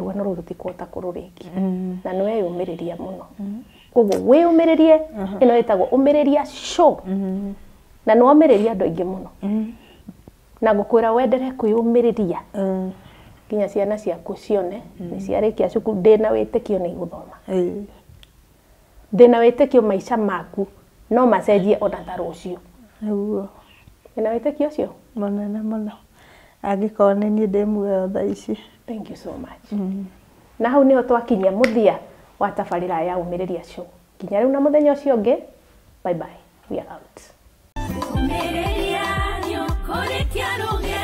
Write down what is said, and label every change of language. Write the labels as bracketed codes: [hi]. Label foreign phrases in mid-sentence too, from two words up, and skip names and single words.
[ki] rũgano rũu rũtikũhota kũrũrĩkia na nĩ weyũmĩrĩria mũno koguo wĩyũmĩrĩrie ĩno ĩtagwo Ũmĩrĩria Show na nĩ womĩrĩria andũ aingĩ mũno na ngũkwĩra wendere kwĩyũmĩrĩria nginya ciana ciaku cione nĩ ciarĩkia cukuru ndĩna wĩtĩkio nĩ igũthoma ndĩna wĩtĩkio maica maku no macenjie ona ta rũciũ ndĩna wĩtĩkio ũcio mũnene mũno angĩkorwo nĩ niĩ ndĩ muoyo thaa ici [en] thank you so much [ki] na hau nĩho twakinya mũthia wa tabarĩra ya Ũmĩrĩria Show nginya rĩu na mũthenya ũcio ũngĩ [en] bye bye we are out [ki] Ũmĩrĩria nĩ ũkũrĩkia